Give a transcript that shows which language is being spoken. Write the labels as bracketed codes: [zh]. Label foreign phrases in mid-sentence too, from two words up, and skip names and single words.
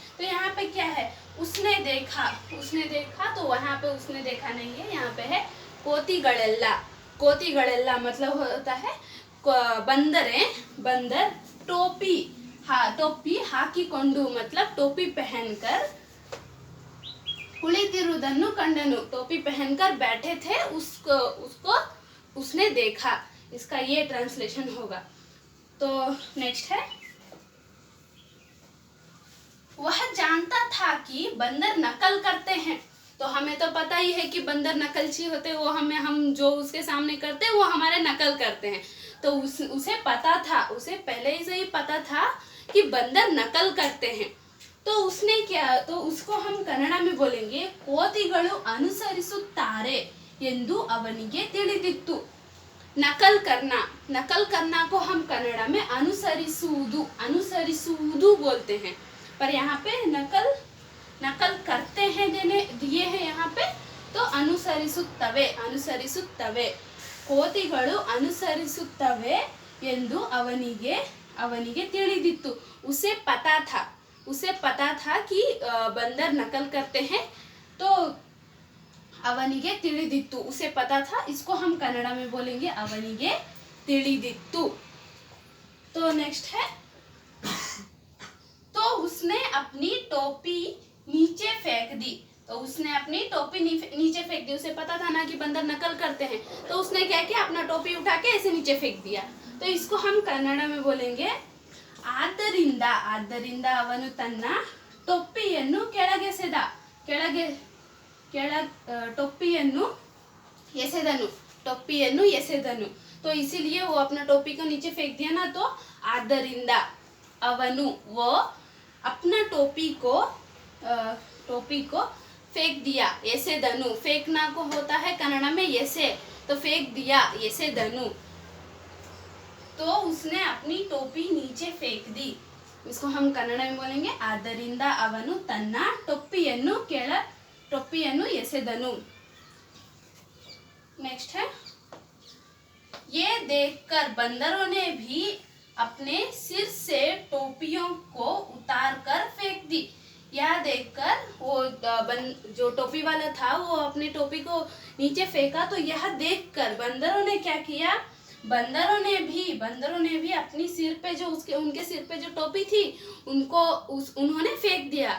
[hi] तो यहाँ पे क्या है, उसने देखा, तो वहाँ पे उसने देखा नहीं है, यहाँ पे है ಕೋತಿಗಳೆಲ್ಲ मतलब होता है बंदर टोपी ಹಾಕಿಕೊಂಡು मतलब टोपी पहनकर, [kn] ಕುಳಿತಿರುವುದನ್ನು ಕಂಡನು [hi] टोपी पहनकर बैठे थे, उसको उसने देखा। इसका ये ट्रांसलेशन होगा। तो नेक्स्ट है, वह जानता था कि बंदर नकल करते हैं। तो हमें तो पता ही है कि बंदर नकलची होते हैं, वो हम जो उसके सामने करते हैं वो हमारे नकल करते हैं। तो उसे पता था, उसे पहले से ही पता था कि बंदर नकल करते हैं। तो उसने क्या, तो उसको हम कन्नड़ा में बोलेंगे [kn] ಕೋತಿಗಳು ಅನುಸರಿಸುತ್ತಾರೆ ಎಂದು ಅವನಿಗೆ ತಿಳಿದಿತ್ತು। [hi] नकल करना को हम कन्नड़ा में अनुसरिಸುವುದು बोलते हैं। पर यहाँ पे नकल करते हैं दिए हैं यहाँ पे, तो [kn] अनुसरिಸುತ್ತವೆ ಕೋತಿಗಳು ಅನುಸರಿಸುತ್ತವೆ ಎಂದು ಅವನಿಗೆ ತಿಳಿದಿತ್ತು। [hi] उसे पता था कि बंदर नकल करते हैं, तो [kn] ಅವನಿಗೆ ತಿಳಿದಿತ್ತು, [hi] उसे पता था। इसको हम कन्नड़ा में बोलेंगे [kn] ಅವನಿಗೆ ತಿಳಿದಿತ್ತು। [hi] तो नेक्स्ट है, तो उसने अपनी टोपी नीचे फेंक दी। तो उसने अपनी टोपी नीचे फेंक दी। उसे पता था ना कि बंदर नकल करते हैं, तो उसने क्या किया, अपना टोपी उठा के ऐसे नीचे फेंक दिया। तो इसको हम कन्नड़ा में बोलेंगे [kn] ಆದ್ದರಿಂದ ಅವನು ತನ್ನ ಟೊಪ್ಪಿಯನ್ನು ಕೆಳಗೆಸೆದ। टोपिಯನ್ನು ಎಸೆದನು। [hi] तो इसीलिए वो अपना टोपी को नीचे फेंक दिया ना, तो [kn] ಆದ್ದರಿಂದ ಅವನು, [hi] वो अपना टोपी को फेंक दिया। ಎಸೆದನು, फेंकना को होता है कन्नड़ा में ಎಸೆ, तो फेंक दिया, ಎಸೆದನು। तो उसने अपनी टोपी नीचे फेंक दी। इसको हम कन्नड़ में बोलेंगे [kn] ಆದ್ದರಿಂದ ಅವನು ತನ್ನ टोपिಯನ್ನು ಎಸೆದನು। [hi] नेक्स्ट है, ये देखकर बंदरों ने भी अपने सिर से टोपियों को उतार कर फेंक दी। यह देखकर वो जो टोपी वाला था वो अपनी टोपी को नीचे फेंका, तो यह देखकर बंदरों ने क्या किया, बंदरों ने भी अपनी सिर पे जो उनके सिर पे जो टोपी थी उन्होंने फेंक दिया।